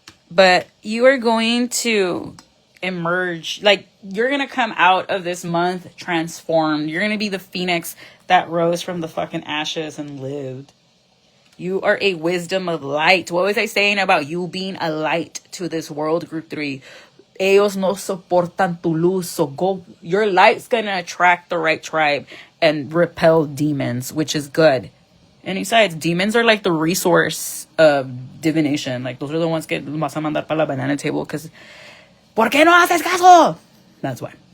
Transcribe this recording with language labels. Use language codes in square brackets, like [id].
[en] But you are going to emerge, like you're going to come out of this month transformed. You're going to be the phoenix that rose from the fucking ashes and lived. You are a wisdom of light. What was I saying about you being a light to this world, group 3? [es] Ellos no soportan tu luz. [en] So go, your light's going to attract the right tribe and repel demons, which is good. And besides, demons are like the resource of divination. Like, those are the ones [es] que vas a mandar para la [en] banana table because, [es] ¿por qué no haces caso? [en] That's why.